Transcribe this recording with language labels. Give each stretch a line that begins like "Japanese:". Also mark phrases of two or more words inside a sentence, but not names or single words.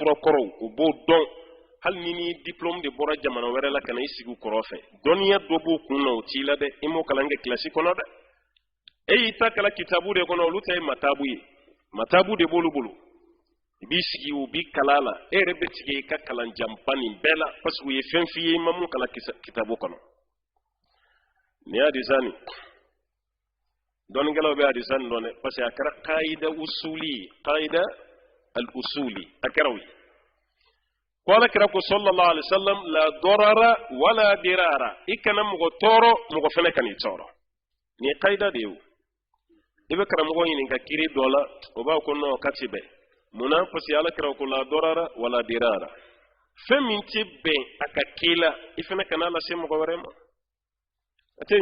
Bambara: fura kɔrɔw u b'o dɔn hali ni diplôme de bɔra jamana wɛrɛ la ka na i sigi u kɔrɔ fɛ dɔnniya dɔ b'o kun na o t'i la dɛ i m'o kalan kɛ kilasi kɔnɔ dɛ e y'i ta kalan kitabu de kɔnɔ olu ta ye matabu ye matabu de b'olu bolo i b'i sigi u b'i kala la e yɛrɛ bɛ tigɛ i ka kalan janba nin bɛɛ la
French: parce que
Bambara: u ye fɛn f'i ye i ma mun kalan kitabu kɔnɔ ni hadisa nin dɔnnikɛlaw bɛ hadisa nin dɔn dɛ
French: parce que
Bambara: a kɛra qaida al-usuli a kɛra o ye ko alakira ko
Arabic: صلى الله عليه وسلم لا ضرر ولا ضرار
Bambara: i kana mɔgɔ tɔɔrɔ mɔgɔ fana kan'i tɔɔrɔ ni ye qaida de ye o i bɛ karamɔgɔ ɲininka kiri dɔ la o b'a ko non k'a ti bɛn munna
French: parce que
Bambara: alakira ko
Arabic: لا ضرر ولا ضرار
Bambara: fɛn min tɛ bɛn a ka k'i la i fana kana lase mɔgɔ wɛrɛ ma a tɛ